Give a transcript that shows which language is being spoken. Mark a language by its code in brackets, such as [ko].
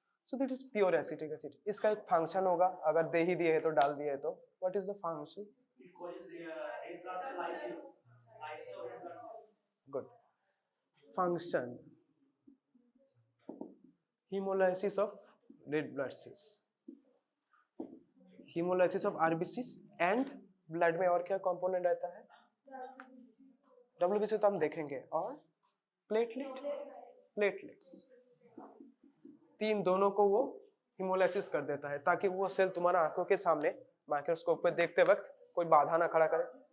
[en] So that is pure acetic acid. [hi] इसका एक function होगा, अगर दे ही दिए है तो डाल दिए है तो [en] What is the function? Good. Function hemolysis of red blood cells, hemolysis of RBCs and [hi] blood में और क्या कंपोनेंट रहता है? WBC तो हम देखेंगे, और प्लेटलेट्स, तीन दोनों को वो हिमोलाइसिस कर देता है ताकि वो सेल तुम्हारा आंखों के सामने माइक्रोस्कोप पे देखते वक्त कोई बाधा ना खड़ा करे।